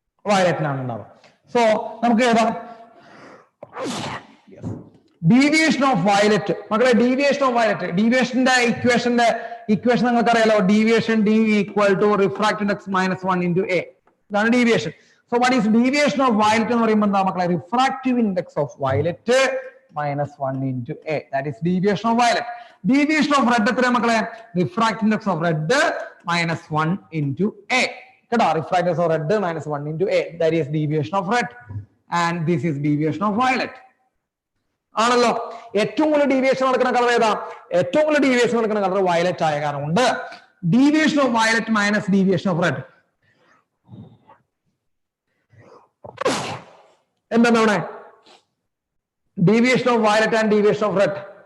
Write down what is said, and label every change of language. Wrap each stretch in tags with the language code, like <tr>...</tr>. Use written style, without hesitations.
<ml>വയലറ്റിനാണ് ഉണ്ടാവുക. സോ നമുക്ക് ഏതാ, ഡീവിയേഷൻ ഓഫ് വയലറ്റ്. മക്കളെ ഡീവിയേഷൻ ഓഫ് വയലറ്റ്, ഡീവിയേഷന്റെ ഇക്വേഷൻ നിങ്ങൾക്ക് അറിയാലോ, deviation D equal to refractive index -1 × A. ഇതാണ് deviation.</ml> <en>So what is deviation of violet എന്ന് പറയുമ്പോൾ എന്താ മക്കളെ, refractive index of violet -1 × A. That is deviation of violet. Deviation of red എത്രയാ മക്കളെ, refractive index of red -1 × A. കേട്ടോ, refractive index of red -1 × A. That is deviation of red, and this is deviation of violet.</en> <ml>ആണല്ലോ. ഏറ്റവും കൂടുതൽ deviation നടക്കുന്ന colour ഏതാ, ഏറ്റവും കൂടുതൽ ഡീവിയേഷൻ നടക്കുന്ന കളർ വയലറ്റ് ആയ കാരണം കൊണ്ട് deviation of violet minus deviation of red എന്താണ് അവിടെ, deviation of violet and deviation of red.</ml>